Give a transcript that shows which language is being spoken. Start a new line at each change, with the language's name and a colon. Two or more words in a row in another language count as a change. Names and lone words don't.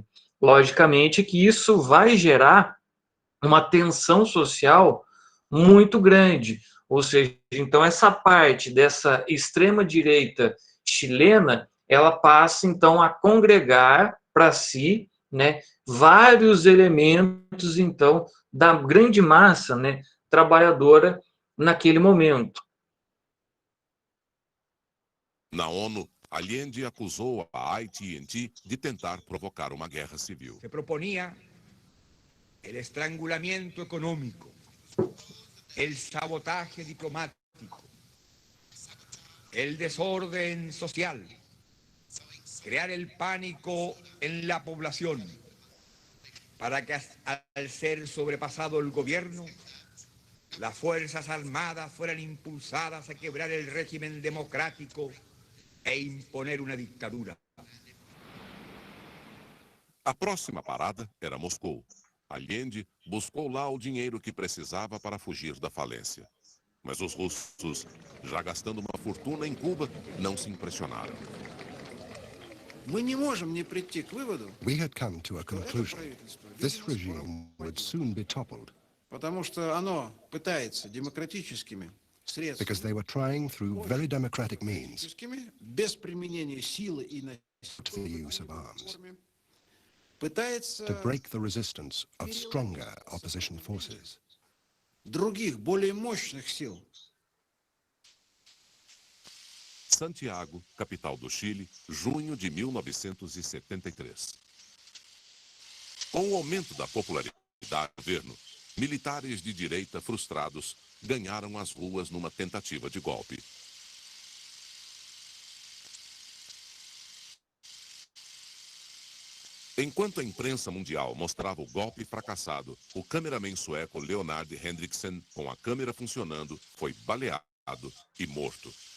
Portuguese: Logicamente que isso vai gerar uma tensão social muito grande, ou seja, então essa parte dessa extrema-direita chilena, ela passa então a congregar para si, né, vários elementos então da grande massa, né, trabalhadora naquele momento. Na ONU, Allende acusou a AT&T de tentar provocar uma guerra civil.
Spanish: Se proponía el estrangulamiento económico, el sabotaje diplomático, el desorden social, crear el pánico en la población, para que al ser sobrepasado el gobierno, las Fuerzas Armadas fueran impulsadas a quebrar el régimen democrático e imponer una dictadura.
Portuguese: A próxima parada era Moscou. Allende buscou lá o dinheiro que precisava para fugir da falência. Mas os russos, já gastando uma fortuna em Cuba, não se impressionaram.
English: We had come to a conclusion. This regime would soon be toppled because they were trying through very democratic means the use of arms to break the resistance of stronger opposition forces.
Portuguese: Santiago, capital do Chile, junho de 1973. Com o aumento da popularidade do governo, militares de direita frustrados ganharam as ruas numa tentativa de golpe. Enquanto a imprensa mundial mostrava o golpe fracassado, o cameraman sueco Leonard Hendrickson, com a câmera funcionando, foi baleado e morto.